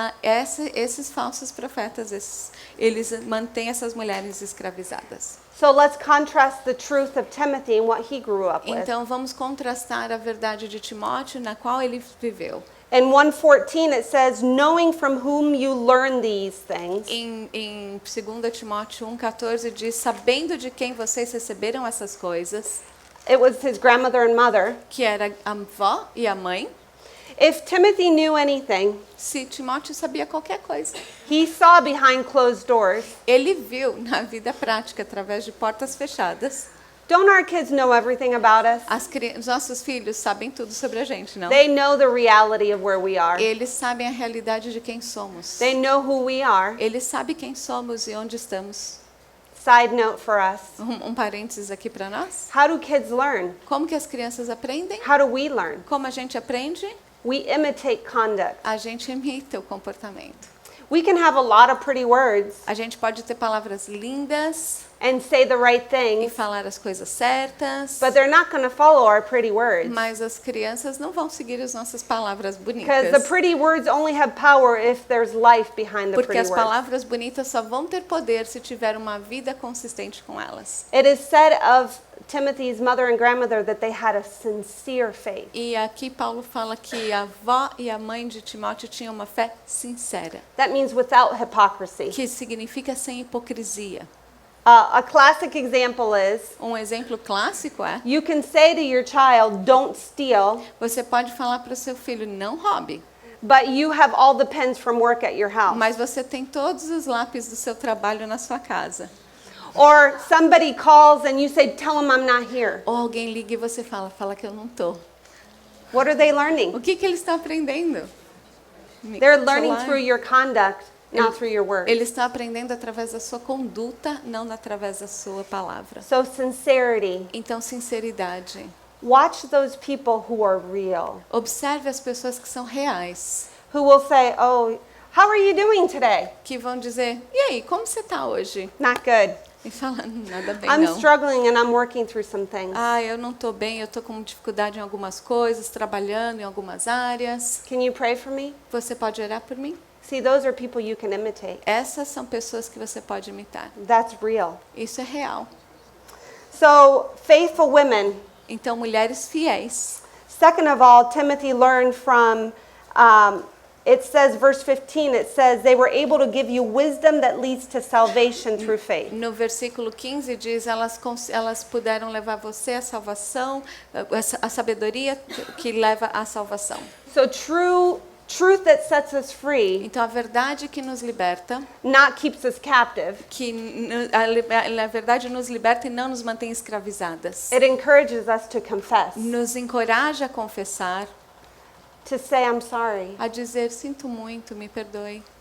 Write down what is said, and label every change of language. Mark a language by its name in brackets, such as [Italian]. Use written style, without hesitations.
[Portuguese] Esses falsos profetas, eles mantêm essas mulheres escravizadas. [English] So let's contrast the truth of Timothy and what he grew up with. [Portuguese] Então vamos contrastar a verdade de Timóteo na qual ele viveu. [English] In 1:14 it says, knowing from whom you learn these things. [Portuguese] Em 2 Timóteo 1,14 diz: sabendo de quem vocês receberam essas coisas, [English] It was his grandmother and mother. [Portuguese] que era a avó e a mãe. [English] If Timothy knew anything, [Portuguese] Se Timóteo sabia qualquer coisa, [English] he saw behind closed doors. [Portuguese] ele viu na vida prática, através de portas fechadas. [English] Don't our kids know everything about us? [Portuguese] Os nossos filhos sabem tudo sobre a gente, não? [English] They know the reality of where we are. [Portuguese] Eles sabem a realidade de quem somos. [English] They know who we are. [Portuguese] Eles sabem quem somos e onde estamos. [English] Side note for us. [Portuguese] Um parênteses aqui para nós. [English] How do kids learn? [Portuguese] Como que as crianças aprendem? [English] How do we learn? [Portuguese] Como a gente aprende? [English] We imitate conduct. [Portuguese] A gente imita o comportamento. [English] We can have a lot of pretty words [Portuguese] A gente pode ter palavras lindas [English] and say the right [Portuguese] e [English] things, [Portuguese] falar as coisas certas, [English] but they're not going to follow our pretty words. [Portuguese] mas as crianças não vão seguir as nossas palavras [English] Because the [Portuguese] bonitas. [English] pretty words only have power if there's life behind the [Portuguese] Porque [English] pretty [Portuguese] as [English] words. [Portuguese] palavras bonitas só vão ter poder se tiver uma vida consistente com elas. [English] It is said of Timothy's mother and grandmother that they had a sincere faith. [Portuguese] E aqui Paulo fala que a avó e a mãe de Timóteo tinham uma fé sincera, [English] That means without hypocrisy. [Portuguese] que significa sem hipocrisia. [English] A classic example is [Portuguese] Um exemplo clássico é: [English] you can say to your child, don't steal, [Portuguese] você pode falar para o seu filho, não roube, [English] but you have all the pens from work at your house. [Portuguese] mas você tem todos os lápis do seu trabalho na sua casa. [English] Or somebody calls and you say, tell them I'm not here. [Portuguese] Ou alguém liga e você fala que eu não tô. [English] What are they learning? [Portuguese] O que eles estão aprendendo? [English] They're learning [Portuguese] Celular. [English] through your conduct not through your words. [Portuguese] Eles estão aprendendo através da sua conduta, não através da sua palavra. [English] So sincerity. [Portuguese] Então, sinceridade. [English] Watch those people who are real, [Portuguese] Observe as pessoas que são reais, [English] who will say, "Oh, how are you doing today?" [Portuguese] que vão dizer, e aí, como você está hoje? [English] Not good. [Portuguese] E fala, nada bem [English] I'm [Portuguese] não. [English] struggling and I'm working through some things. [Portuguese] Ah, eu não estou bem, eu estou com dificuldade em algumas coisas, trabalhando em algumas áreas. [English] Can you pray for me? [Portuguese] Você pode orar por mim? [English] See, those are people you can imitate. [Portuguese] Essas são pessoas que você pode imitar. [English] That's real. [Portuguese] Isso é real. [English] So, faithful women. [Portuguese] Então, mulheres fiéis. [English] Second of all, Timothy learned from, it says, verse 15, it says, they were able to give you wisdom that leads to salvation through faith. [Portuguese] No versículo 15 diz, elas puderam levar você à salvação, a sabedoria que leva à salvação. [English] So, truth that sets us free, [Portuguese] Então, a verdade que nos liberta, [English] not keeps us captive. [Portuguese] a verdade nos liberta e não nos mantém escravizadas. [English] It encourages us to confess, [Portuguese] Nos encoraja a confessar, [English] to say, I'm sorry, [Portuguese] a dizer, sinto muito, me perdoe,